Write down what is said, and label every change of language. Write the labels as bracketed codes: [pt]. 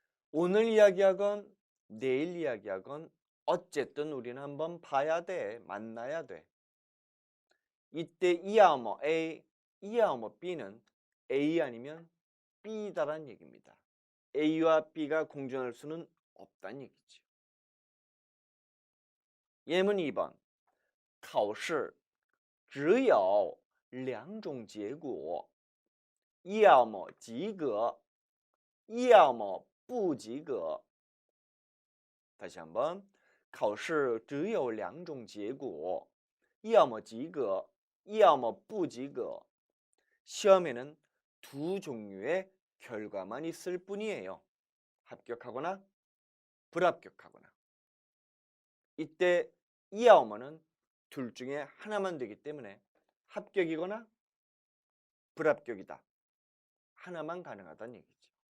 [ko] 오늘 이야기하건 내일 이야기하건 어쨌든 우리는 한번 봐야 돼. 만나야 돼. 이때 이야뭐 A, 이야뭐 B는 A 아니면 B다란 얘기입니다. A와 B가 공존할 수는 없다는 얘기죠. 예문 2번. [zh] 考试只有两种结果要么及格要么不及格 [ko] 다시 한번. [zh] 考试只有两种结果要么及格要么不及格 [ko] 시험에는 두 종류의 결과만 있을 뿐이에요. 합격하거나 불합격하거나. 이때 이야오머는 둘 중에 하나만 되기 때문에 합격이거나 불합격이다. 하나만 가능하다는 얘기죠.